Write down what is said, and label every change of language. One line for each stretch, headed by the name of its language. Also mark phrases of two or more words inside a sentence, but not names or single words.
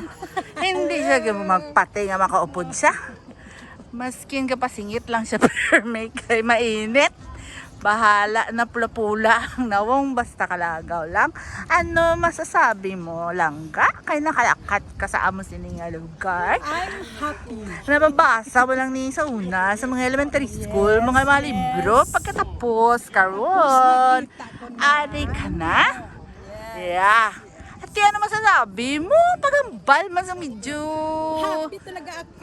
Hiligaynon: Hindi siya magpate nga makaupod siya. Maskin ka pasingit lang siya pero may kay mainit. Bahala na pula-pula ang nawong basta kalagaw lang.
Filipino: Ano masasabi mo, Langga?
Hiligaynon: Kay nakalakat ka sa amo sining lugar?
English: I'm happy.
Hiligaynon: Nababasa mo lang ni sa una sa mga elementary school, mga libro. Pagkatapos, karon, ari ka na?
Filipino: Yeah. At kaya ano masasabi mo?
Hiligaynon: Pagambal man sa medyo.
Filipino: Happy talaga ako.